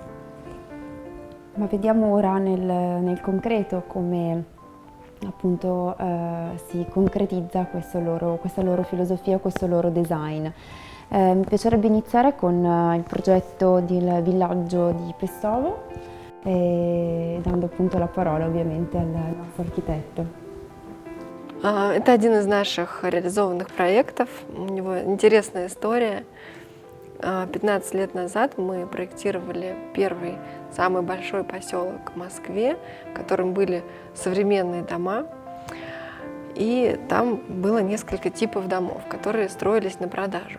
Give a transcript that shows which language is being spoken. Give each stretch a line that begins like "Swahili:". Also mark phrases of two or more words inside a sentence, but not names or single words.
Italian: Ma vediamo ora nel concreto come appunto si concretizza questa loro filosofia, questo loro design. Mi piacerebbe iniziare con il progetto del villaggio di Pestovo, dando appunto la parola ovviamente al nostro architetto.
Russian: Это один из наших реализованных проектов. У него интересная история. 15 лет назад мы проектировали первый, самый большой поселок в Москве, в котором были современные дома. И там было несколько типов домов, которые строились на продажу.